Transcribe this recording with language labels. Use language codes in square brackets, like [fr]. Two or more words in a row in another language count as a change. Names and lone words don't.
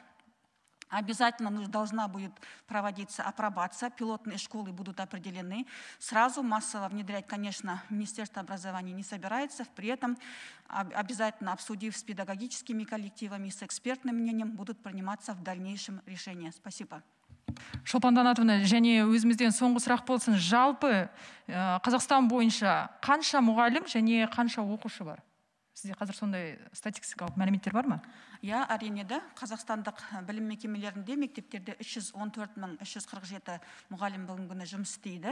[ru] Обязательно должна будет проводиться апробация, пилотные школы будут определены. Сразу массово внедрять, конечно, Министерство образования не собирается, при этом обязательно обсудив с педагогическими коллективами, с экспертным мнением, будут приниматься в дальнейшем решения. Спасибо. [kk] Шолпан Данатовна, және өзімізден соңғы сұрақ болсын, жалпы Қазақстан бойынша қанша мұғалім және қанша оқушы бар? Сізде қазір сондай статистикалық мәліметтер бар ма? Я, әрине де, қазақстандық білім мекемелерінде, мектептерде 314.347 мұғалім бүгінгі күні жұмыс істейді.